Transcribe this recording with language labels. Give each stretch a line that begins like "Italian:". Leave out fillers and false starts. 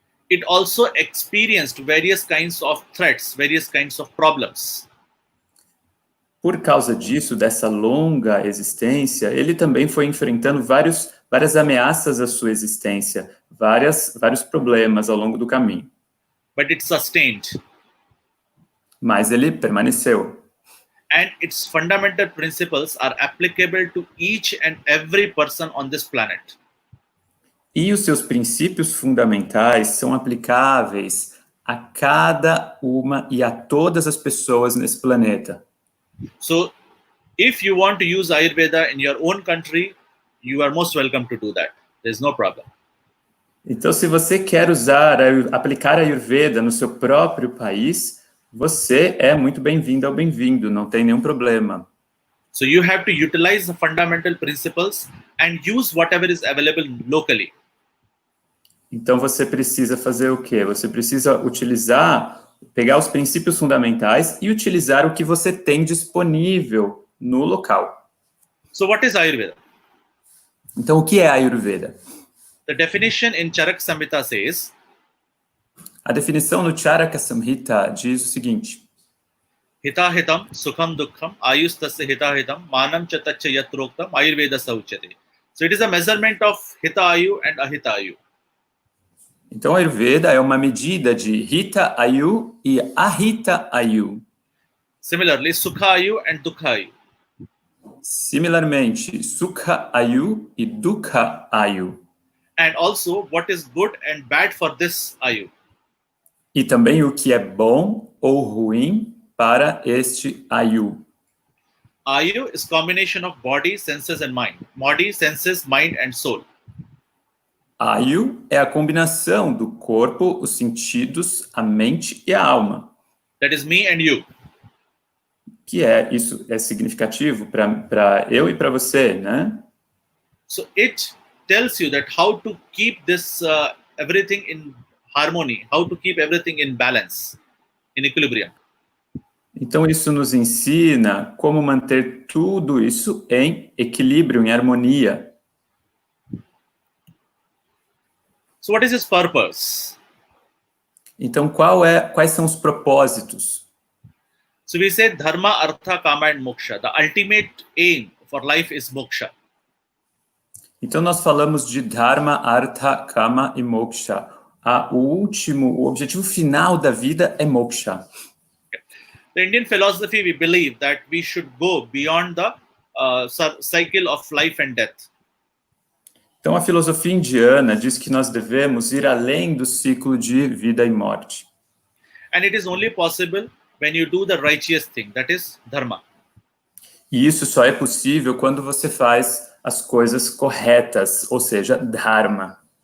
English: it also experienced various kinds of threats, various kinds of problems.
Portuguese: Por causa disso, dessa longa existência, ele também foi enfrentando várias ameaças à sua existência, vários problemas ao longo do caminho.
English: But it sustained.
Portuguese: mas ele permaneceu.
English: And its fundamental principles are applicable to each and every person on this planet.
Portuguese: E os seus princípios fundamentais são aplicáveis a cada uma e a todas as pessoas nesse planeta.
English: So, if you want to use Ayurveda in your own country, you are most welcome to do that. There's no problem.
Portuguese: Então, se você quer aplicar a Ayurveda no seu próprio país, você é muito bem-vindo ou bem-vindo, não tem nenhum problema.
English: So you have to utilize the fundamental principles and use whatever is available locally.
Portuguese: Então, você precisa fazer o quê? Você precisa pegar os princípios fundamentais e utilizar o que você tem disponível no local.
English: So what is Ayurveda?
Portuguese: Então, o que é a Ayurveda?
English: The definition in Charak Samhita says,
Portuguese: a definição no Charaka Samhita diz o seguinte:
Sanskrit: Hitahitam sukham dukkham ayustasya hitahitam manam cha tacha yatroktam ayurveda sauchyate.
English: So it is a measurement of hitayu and ahitayu.
Portuguese: Então, a Ayurveda é uma medida de Hita Ayu e Ahita Ayu.
English: Similarly, Sukhayu and Dukhayu.
Portuguese: Similarmente, Sukha Ayu e Dukha Ayu.
English: And also, what is good and bad for this Ayu.
Portuguese: E também o que é bom ou ruim para este Ayu.
English: Ayu is combination of body, senses and mind. Body, senses, mind and soul.
Portuguese: Ayu é a combinação do corpo, os sentidos, a mente e a alma.
English: That is me and you.
Portuguese: Isso é significativo para eu e para você, né?
English: So it tells you that how to keep this everything in harmony, how to keep everything in balance, in equilibrium.
Portuguese: Então isso nos ensina como manter tudo isso em equilíbrio, em harmonia.
English: So what is its purpose?
Portuguese: Então quais são os propósitos?
English: So we say dharma, artha, kama and moksha. The ultimate aim for life is moksha.
Portuguese: Então nós falamos de dharma, artha, kama e moksha. O objetivo final da vida é moksha.
English: The Indian philosophy, we believe that we should go beyond the cycle of life and death.
Portuguese: Então a filosofia indiana diz que nós devemos ir além do ciclo de vida e morte.
English: And it is only possible when you do the righteous thing, that is dharma.
Portuguese: E isso só é possível quando você faz as coisas corretas, ou seja, dharma.